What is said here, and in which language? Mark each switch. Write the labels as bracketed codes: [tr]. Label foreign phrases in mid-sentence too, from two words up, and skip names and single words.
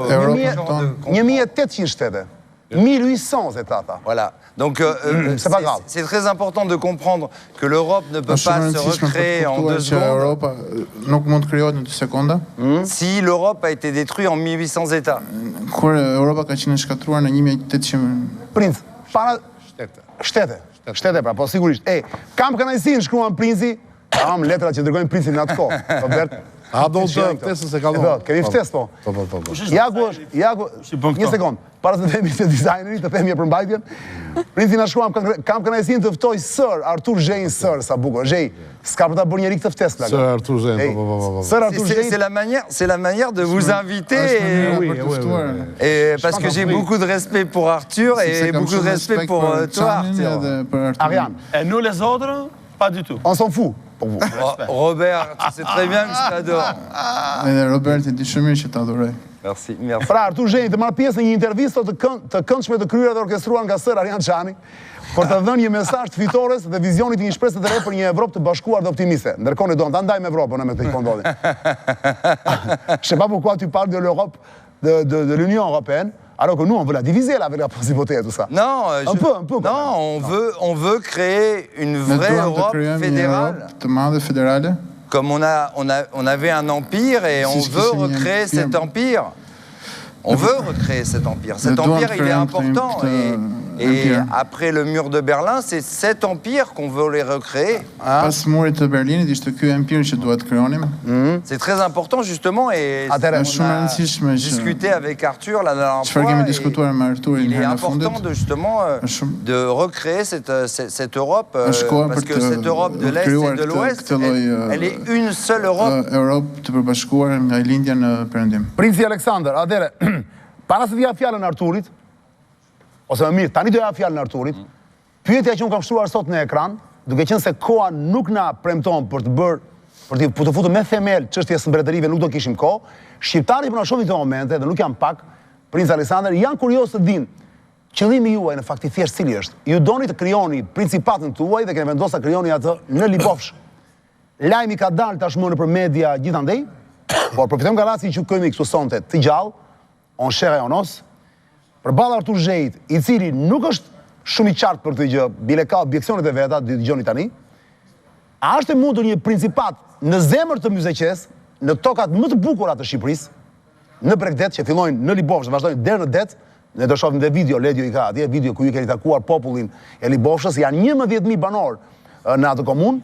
[sq] 1800 shtete. 1800 États. [fr] Voilà. Donc, c'est très important de comprendre que l'Europe ne peut pas se recréer en 2 secondes si l'Europe a été détruite en 1800 États. [sq] Princ, para... Shtete, pra, po sigurisht. Kam kënaqësinë, shkruan Princi, kam letrat që dërgojnë Princin në atë kohë, Robert. A do të ftesën se kalon. Kemi ftesë, po. Jagu, një sekond. Para të themi se dizajneri, të themi e përmbajtjen. Princi na shkruan, kam kënaqësinë të ftoj Sir Artur Zhejin, Sir, sa bukur. Zhej, s'ka për ta bërë njeri këtë ftesë. Sir Artur Zhejin, po. Sir Artur Zhejin. [fr] C'est la manière de vous inviter. Et parce que j'ai beaucoup de respect pour Arthur et beaucoup de respect pour toi, Arthur. Ariane. Et nous les autres, pas du tout. On s'en fout. Pour vous. Robert, tu sais très bien que je t'adore. [sq] Robert, e di shumë mirë që t'adoroj. [fr] Merci. [sq] Pra, Artur Zhejin të marrë pjesë në një intervistë të këndshme të kryer dhe orkestruar nga Sër Arian Çani, për të dhënë një mesazh të fitores dhe vizionit të një shpresë të re për një Evropë të bashkuar dhe optimiste. Ndërkohë ne do të ndajmë Evropën me këtë ndodhi. [fr] Je sais pas pourquoi tu parles de l'Europe, de l'Union européenne. Alors que nous, on veut la diviser avec la principauté et tout ça. Non, un peu. Non, on veut créer une vraie Europe fédérale. Comme on avait un empire et on veut recréer cet empire. On veut recréer cet empire. Cet empire, il est important. Et après le mur de Berlin, c'est cet empire qu'on veut les recréer. [sq] Pas murit të Berlinit ishte ky empir që duhet krijonim. [fr] C'est très important justement et [sq] shumë e rëndësishme që [fr] discuter avec Arthur la dernière [sq] çfarë kemi diskutuar me Arturin [fr] il est [sq] herën e fundit. [fr] important de justement de recréer cette Europe parce que cette Europe de l'Est et de l'Ouest, elle est une seule Europe. [sq] Europë të përbashkuar nga lindja në Perëndim. Princi Aleksandër, atëre, para se të ja fjalën Arturit, ose më mirë, tani do ja fjalën Arturit, pyetja që unë kam shkruar sot në ekran, duke qenë se koha nuk na premton për të bërë, për të futur me themel çështjes së mbretërive, nuk do kishim kohë. Shqiptarët që na shohin këto momente, dhe nuk janë pak, Princ Aleksandër, janë kurioz të dinë qëllimi juaj në fakti thjesht cili është. Ju doni të krijoni principatën tuaj dhe keni vendosur ta krijoni atë në Libofsh. Lajmi ka dalë tashmë nëpër media gjithandej, por përfitojmë nga rasti që kemi këtu sonte të gjallë, [fr] on cher et on os, [sq] përballë Artur Zhejit, i cili nuk është shumë i qartë për këtë gjë, bile ka objeksionet e veta, dëgjoni tani. A është e mundur një principat në zemër të Myzeqes, në tokat më të bukura të Shqipërisë, në Bregdet, që fillojnë në Libofsh, vazhdojnë deri në det, ne do shohim dhe video, Ledio i ka atje, video ku ju keni takuar popullin e Libofshës, janë 11.000 banor në atë komunë.